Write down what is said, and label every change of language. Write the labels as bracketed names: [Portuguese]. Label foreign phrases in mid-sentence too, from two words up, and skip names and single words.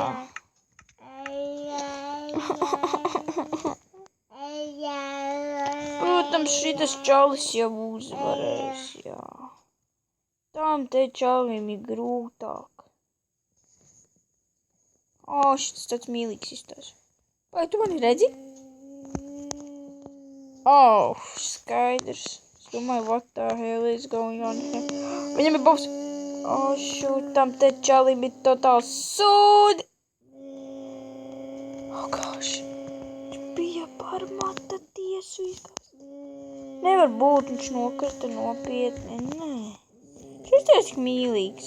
[Latvian] Protams, šitas čalis jau uzvarēs, jā. Tam te čalim ir grūtāk. Šitas tāds mīlīgs izstās. Vai tu mani redzi? Skaidrs. Es domāju, [English] what the hell is going on here? [Latvian] Viņam ir bovs. Shoot, tam te čalim ir totāls sūdi. Gosh. Viņš bija par mata tiesu izgāst. Nevar būt, viņš nokrita nopietni. Nē. Šis te tik mīlīgs.